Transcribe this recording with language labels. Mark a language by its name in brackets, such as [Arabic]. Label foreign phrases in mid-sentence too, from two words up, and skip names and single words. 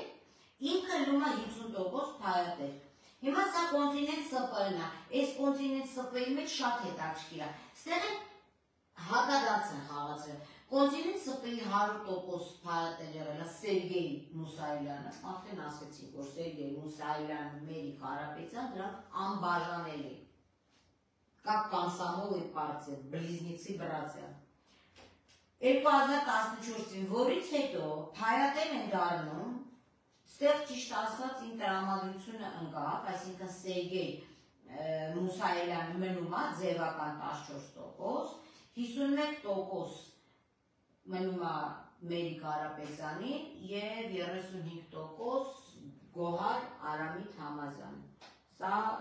[Armenian] ինքը լում է 50% փայատեր։ Հիմա սա կոնտինենտ ՍՊ-ն է, այս կոնտինենտ ՍՊ-ի մեջ շատ հետաքրքիր է։ Ստեղ է հակադարձ են խաղացել։ Կոնտինենտ ՍՊ-ի 100% փայատեր եղել է Սերգեյ Մուսայելյանը, արդեն ասեցինք, որ Սերգեյ Մուսայելյանը, Մերի Կարապետյան, դրանք անբաժանելի։ [Russian] Как комсомол и партия, близнецы братья։ [Armenian] 2014-ին, որից հետո փայատեր են դառնում, ստեղ ճիշտ ասած իմ տրամադրությունը ընկավ, այսինքն Սերգեյ Մուսայելյանը մնում է ձևական 14%, 51% մնում է Մերի Կարապետյանին և 35% Գոհար Արամի Թամազյան։ Սա